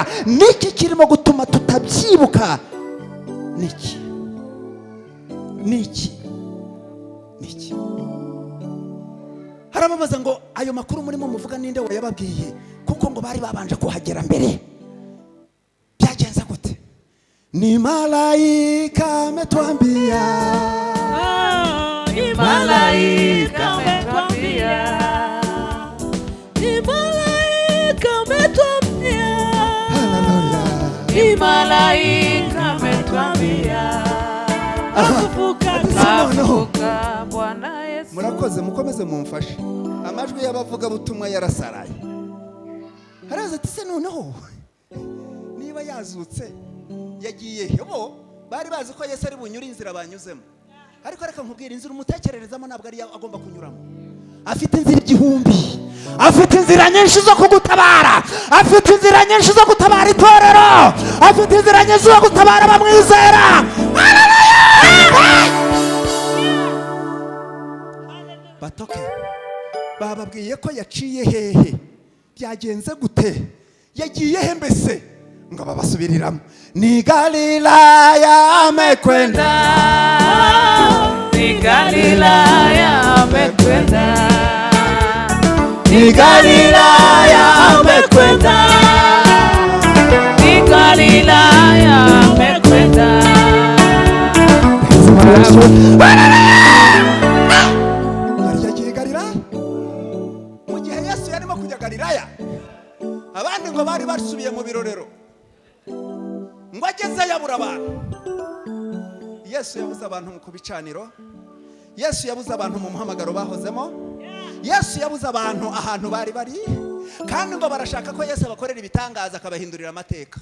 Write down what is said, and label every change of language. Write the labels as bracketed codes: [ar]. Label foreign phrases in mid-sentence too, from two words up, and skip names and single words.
[rw] Niki kirimo gutuma tutabyibuka? Niki? Harababaza ngo ayo makuru murimo muvuga ninde wayababwiye? Kuko ngo bari babanje kuhagera mbere. Byagenze gute? [sw] Ni malaika ametuambia, ni malaika ametuambia, ni malaika ametuambia, haleluya, ni malaika ametuambia, kafufuka Bwana Yesu. [rw] Murakoze, mukomeze mumfashe. Amajwi y'abavuga butumwa yarasaraye. Haraza ati se noneho niba yazutse yagiye bo bari bazi ko Yesu ari bunyura inzira banyuzemo. Ariko reka nkubwira, inzira umutekererezamo ntabwo ari agomba kunyuramo. afite inzira igihumbi, afite inzira nyinshi zo kugutabara, afite inzira nyinshi zo gutabara itorero, afite inzira nyinshi zo gutabara abamwizera. Batoke bababwiye ko yaciye hehe, byagenze gute, yagiye he mbese, ngo babasubiriramo. [sw] Ni Galilaya amekwenda, ni Galilaya amekwenda, ni Galilaya amekwenda, ni Galilaya amekwenda. [rw] Yari yagiye Galilaya. Mu gihe Yesu yarimo kujya Galilaya, abandi ngo bari basubiye mu birorero, ngo agezeyo abura abantu. Yesu yabuze abantu ku bicaniro, Yesu yabuze abantu mu muhamagaro bahozemo, Yesu yabuze abantu ahantu bari bari, kandi ngo barashaka ko Yesu abakorera ibitangaza akabahindurira amateka.